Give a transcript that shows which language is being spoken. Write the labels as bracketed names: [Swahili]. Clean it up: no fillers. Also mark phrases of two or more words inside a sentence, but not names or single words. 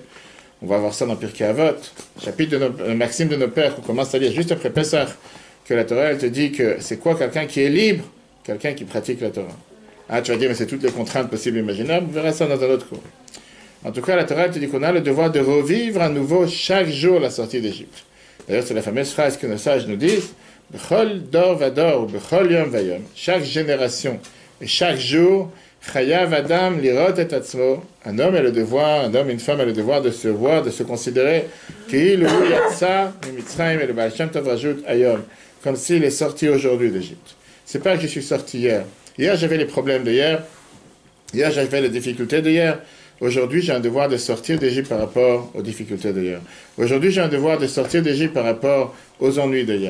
[French] On va voir ça dans Pirkei Avot, chapitre de Maxime de nos pères, qu'on commence à lire juste après Pessah, que la Torah elle te dit que c'est quoi quelqu'un qui est libre? Quelqu'un qui pratique la Torah. Ah, tu vas dire, mais c'est toutes les contraintes possibles et imaginables, on verra ça dans un autre cours. En tout cas, la Torah elle te dit qu'on a le devoir de revivre à nouveau chaque jour la sortie d'Égypte. D'ailleurs, c'est la fameuse phrase que nos sages nous disent, [Hebrew] בכל דור ודור, בכל יום ויום. [French] Chaque génération et chaque jour, [Hebrew] חייב אדם לראות את עצמו. [French] Un homme a le devoir, un homme et une femme a le devoir de se voir, de se considérer qu'il ou [Hebrew] יצא מצרים [French] et le Baal Shem Tov rajoute ayom, comme s'il est sorti aujourd'hui d'Égypte. C'est pas que je suis sorti hier. Hier j'avais les problèmes de hier. Hier j'avais les difficultés de hier. Aujourd'hui, j'ai un devoir de sortir d'Égypte par rapport aux difficultés d'hier. Aujourd'hui, j'ai un devoir de sortir d'Égypte par rapport aux ennuis d'hier.